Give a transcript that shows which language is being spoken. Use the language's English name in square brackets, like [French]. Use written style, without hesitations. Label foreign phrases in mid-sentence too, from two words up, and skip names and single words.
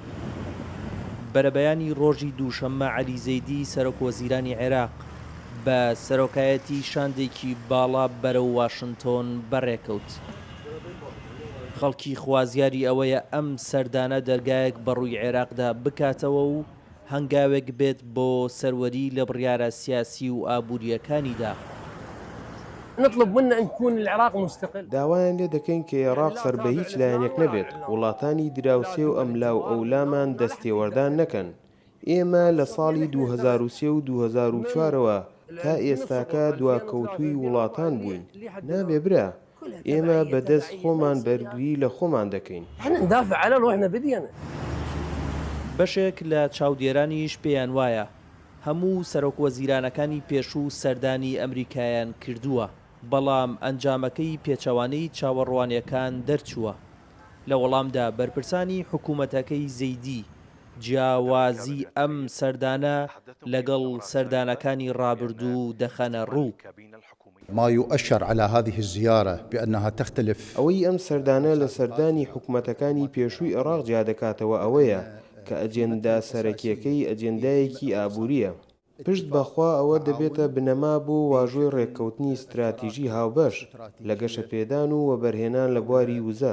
[Central Kurdish] بەرەبەیانی ڕۆژی دووشەممە عەلی زەیدی سەرۆکوەزیرانی عێراق بە سەرۆکایەتی شاندێکی باڵا بەرەو واشنتۆن بەڕێکەوت. خەڵکی خوازیاری ئەوەیە ئەم سەردانە دەرگایەک بەڕووی عێراقدا بکاتەوە و هەنگاوێک بێت بۆ سەروەری لە بڕیارە سیاسی و ئابووریەکانیدا. [Arabic] نطلب منا أن يكون العراق مستقل. [Central Kurdish] داوایان لێ دەکەین کە عێراق سەر بە هیچ لایەنێک نەبێت، وڵاتانی دراوسێ و ئەملاو ئەولامان دەستێوەردان نەکەن. ئێمە لە ساڵی 2003 و 2004ەوە تا ئێستاکە دواکەوتووی وڵاتان بووین. نابێ برا، ئێمە بەدەست خۆمان بەرگری لە خۆمان دەکەین. [Arabic] ندافع على روحنا بدينا. [Central Kurdish] بەشێک لە چاودێرانیش پێیان وایە هەموو سەرۆکوەزیرانەکانی پێشوو سەردانی ئەمریکایان کردووە، بەڵام ئەنجامەکەی پێچەوانەی چاوەڕوانیەکان دەرچووە. لە وەڵامدا بەرپرسانی حکوومەتەکەی زەیدی جیاوازی ئەم سەردانە لەگەڵ سەردانەکانی ڕابردوو دەخەنە ڕوو. [Arabic] ما يؤشر على هذه الزيارة بأنها تختلف. [Central Kurdish] ئەوەی ئەم سەردانە لە سەردانی حکوومەتەکانی پێشووی عێراق جیا دەکاتەوە ئەوەیە کە ئەجێندا سەرەکیەکەی ئەجێندایەکی ئابووریە. پشت بەخوا ئەوە دەبێتە بنەما بۆ واژۆی ڕێککەوتنی استراتیژی هاوبەش لە گەشەپێدان و وەبەرهێنان لە بواری وزە.